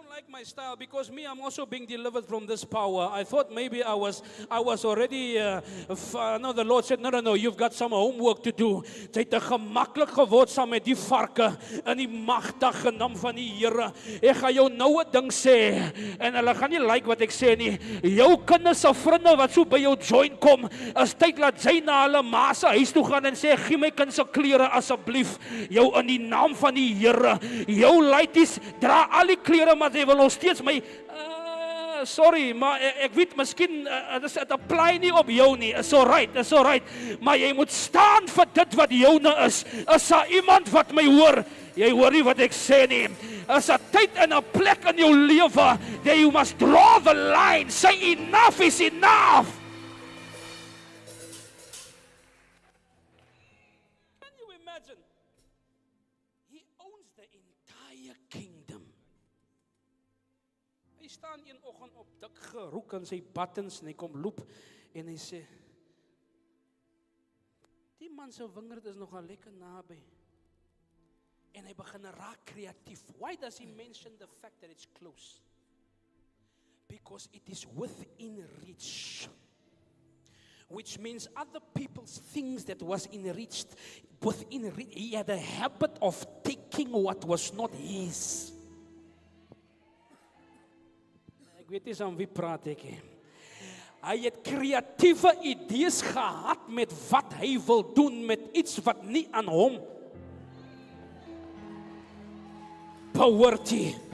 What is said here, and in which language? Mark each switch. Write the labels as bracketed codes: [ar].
[en] My style, because me, I'm also being delivered from this power. I thought maybe I was already, no, the Lord said, no, you've got some homework to do. [af] Jy het gemaklik geword saam met die varke in die magtige naam van die Here. Ek gaan jou nou 'n ding sê, en hulle gaan nie like wat ek sê nie. Jou kinders se vriende wat so by jou join kom, is tyd laat jy na hulle ma se huis toe gaan en sê, gee my kind se klere asseblief. Jou in die naam van die Here. Jou laities dra al die klere, maar jy wil nog steeds my, sorry, maar ek weet, miskien, dit apply nie op jou nie, [en] is alright, [af] maar jy moet staan vir dit wat joune is. Is daar iemand wat my hoor? Jy hoor nie wat ek sê nie. Is daar tyd en 'n plek in jou lewe, [en] that you must draw the line, say enough is enough. Can you imagine? He owns the entire kingdom. [af] Hy staan een oggend op dik geroek in sy buttons en hy kom loop en hy sê, die man se wingerd is nogal lekker naby. En hy begin raak kreatief. [en] Why does he mention the fact that it's close? Because it is within reach. Which means other people's things that was within reach. He had a habit of taking what was not his. [af] Ek weet nie aan wie praat ek nie. Hy het kreatiewe idees gehad met wat hy wil doen met iets wat nie aan hom behoort nie.